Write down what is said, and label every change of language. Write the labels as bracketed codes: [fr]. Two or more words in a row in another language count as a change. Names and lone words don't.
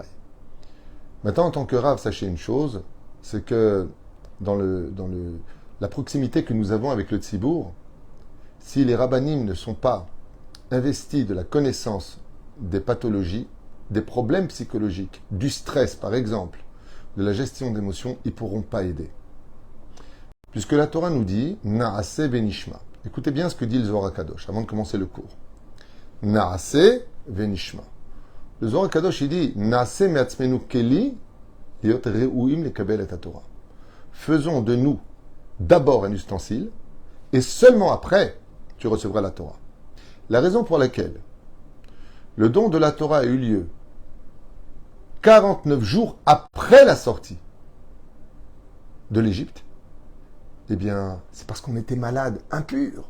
[fr] Maintenant, en tant que Rav, sachez une chose, c'est que dans la proximité que nous avons avec le Tzibour, si les rabbanim ne sont pas investis de la connaissance des pathologies, des problèmes psychologiques, du stress par exemple, de la gestion d'émotions, ils ne pourront pas aider. Puisque la Torah nous dit « [he] נעשה ונשמע ». [fr] Écoutez bien ce que dit le Zohar HaKadosh avant de commencer le cours. [he] נעשה ונשמע. [fr] Le Zohar Kadosh, il dit [he] נעשה מעצמנו כלי להיות ראויים לקבל את תורה. [fr] Faisons de nous d'abord un ustensile, et seulement après, tu recevras la Torah. La raison pour laquelle le don de la Torah a eu lieu 49 jours après la sortie de l'Égypte, eh bien, c'est parce qu'on était malade, impur.